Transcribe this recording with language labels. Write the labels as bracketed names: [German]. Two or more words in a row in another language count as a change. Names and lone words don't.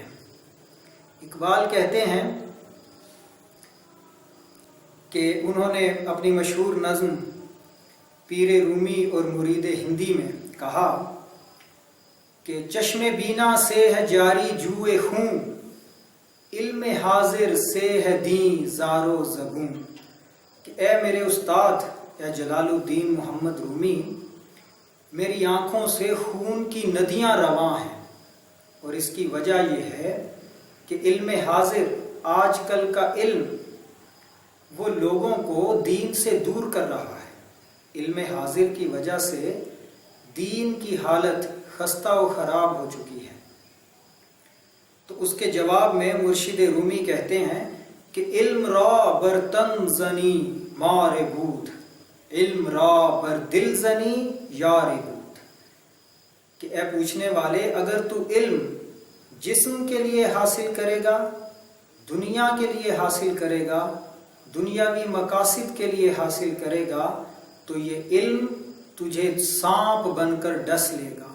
[Urdu] اقبال کہتے ہیں کہ انہوں نے اپنی مشہور نظم پیر رومی اور مرید ہندی میں کہا کہ چشم بینا سے ہے جاری جوئے خون، علم حاضر سے ہے دین زار و زبون۔ کہ اے میرے استاد یا جلال الدین محمد رومی، میری آنکھوں سے خون کی ندیاں رواں ہیں، اور اس کی وجہ یہ ہے کہ علم حاضر، آج کل کا علم وہ لوگوں کو دین سے دور کر رہا ہے۔ علم حاضر کی وجہ سے دین کی حالت خستہ و خراب ہو چکی ہے۔ تو اس کے جواب میں مرشد رومی کہتے ہیں کہ [Persian] علم را بر تن زنی مار بود، علم را بر دل زنی یار بود۔ [Urdu] کہ اے پوچھنے والے، اگر تو علم جسم کے لیے حاصل کرے گا، دنیا کے لیے حاصل کرے گا، دنیاوی مقاصد کے لیے حاصل کرے گا، تو یہ علم تجھے سانپ بن کر ڈس لے گا۔